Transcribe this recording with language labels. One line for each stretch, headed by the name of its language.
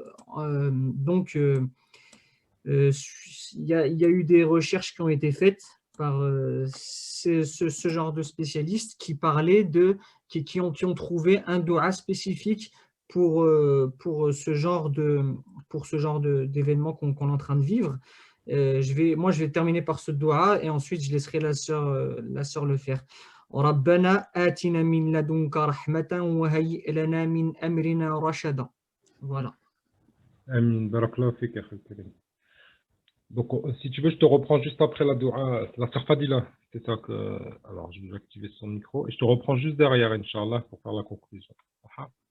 French: Donc, il y a eu des recherches qui ont été faites par ce genre de spécialistes qui ont trouvé un doua spécifique pour ce genre d'événement qu'on est en train de vivre. Moi, je vais terminer par ce doua et ensuite je laisserai la sœur le faire.
Arabic: ربنا آتنا من لدنك رحمة وهيئ لنا من أمرنا رشدا.
French: Voilà.
Arabic: Amin. Barakallahu fik, akhi Karim.
French: Donc, si tu veux, je te reprends juste après la doha. La sœur Fadila, c'est ça que. Alors, je vais activer son micro et je te reprends juste derrière, Inch'Allah, pour faire la conclusion. Ah.